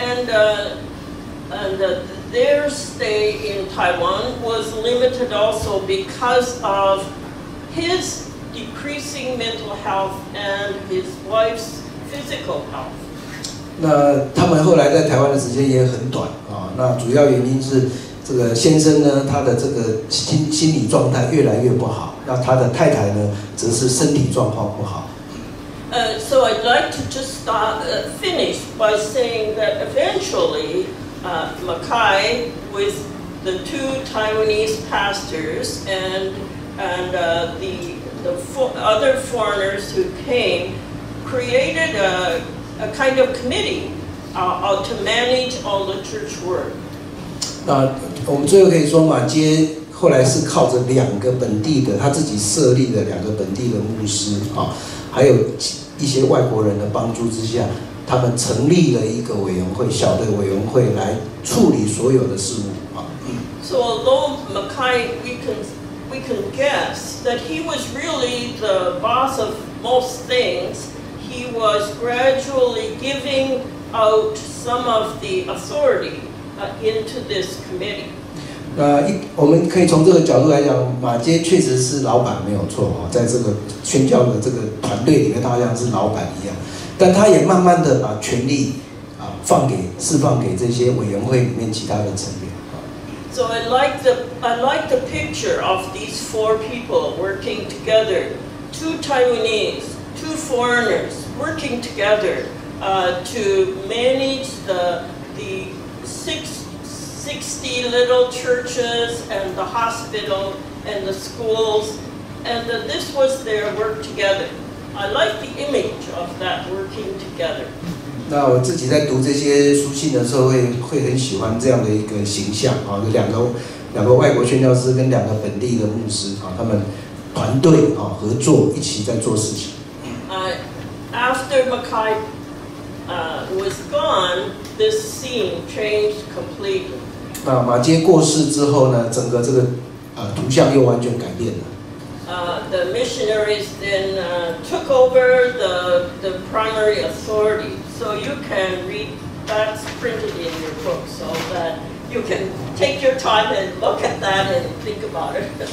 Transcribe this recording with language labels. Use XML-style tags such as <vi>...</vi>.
<en>And their stay in Taiwan was limited also because of his decreasing mental health and his wife's physical health.</en> <zh>那他们后来在台湾的时间也很短那主要原因是这个先生呢，他的这个心理状态越来越不好，那他的太太呢，则是身体状况不好。</zh> <en>So I'd like to just finish by saying that eventually Mackay, with the two Taiwanese pastors and the other foreigners who came, created a kind of committee to manage all the church work.</en> <zh>那我们最后可以说，马街后来是靠着2个本地的他自己设立的2个本地的牧师还有一些外国人的帮助之下，他们成立了一个委员会，小的委员会来处理所有的事务</zh> <en>So although Mackay, we can guess that he was really the boss of most things, he was gradually giving out some of the authority into this committee.</en> <zh>我们可以从这个角度来讲，马街确实是老板没有错在这个宣教的这个团队里面，他好像是老板一样，但他也慢慢的把权力释放给这些委员会里面其他的成员。</zh> <en>So I like the picture of these 4 people working together, 2 Taiwanese, 2 foreigners working together to manage the 60 little churches and the hospital and the schools, and this was their work together. I like the image of that working together.</en> <zh>那我自己在读这些书信的时候，会很喜欢这样的一个形象有两个外国宣教师跟2个本地的牧师他们团队合作一起在做事情。</zh> <en>After Mackay was gone, this scene changed completely.</en> <zh>那马街过世之后呢，整个这个图像又完全改变了。</zh> <en>The missionaries then took over the primary authority. So you can read, that's printed in your book, so that you can take your time and look at that and think about it.</en>